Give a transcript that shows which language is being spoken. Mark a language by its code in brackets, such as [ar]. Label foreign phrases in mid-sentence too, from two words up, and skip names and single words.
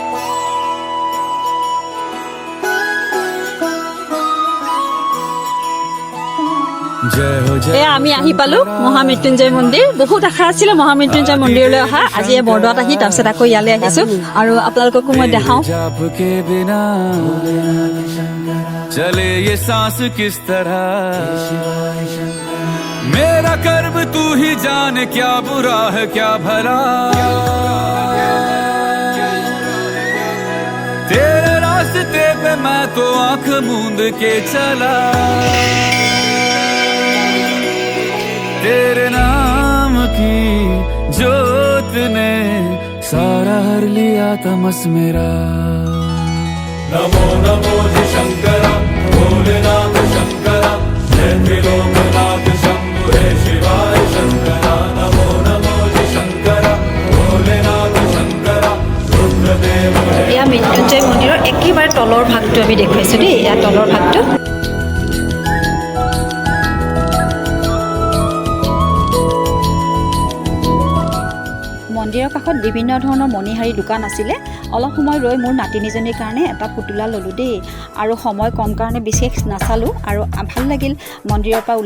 [as] আমি আহি পালো মহামৃত্যুঞ্জয় মন্দিৰ বহুত আশা আছিলে মহামৃত্যুঞ্জয় মন্দিৰলৈ অহা আজি বৰদোৱাত আহি তাৰপিছত আকৌ ইয়ালৈ আহিছোঁ আৰু আপোনালোককো মই দেখাওঁ [hi] चले ये सांस किस तरह मेरा कर्म तू ही जाने क्या बुरा है क्या भला तेरे रास्ते पे मैं तो आंख मूंद के चला तेरे नाम की जोत ने सारा हर लिया तमस मेरा नमो नमो जी शंकर भोलेनाथ शंकर जय त्रिलोकनाथ शंभु हे शिवाय शंकर नमो नमो जी शंकर भोलेनाथ शंकर रुद्रदेव [as] এয়া মৃত্যুঞ্জয় মন্দিৰৰ একেবাৰে তলৰ ভাগটো আমি দেখুৱাইছোঁ দেই এয়া তলৰ ভাগটো মন্দিৰৰ কাষত বিভিন্ন ধৰণৰ মণিহাৰী দোকান আছিলে অলপ সময় ৰৈ মোৰ নাতিনীজনীৰ কাৰণে এটা পুতলা ল'লোঁ দেই আৰু সময় কম কাৰণে বিশেষ নাচালোঁ আৰু ভাল লাগিল মন্দিৰৰ পৰা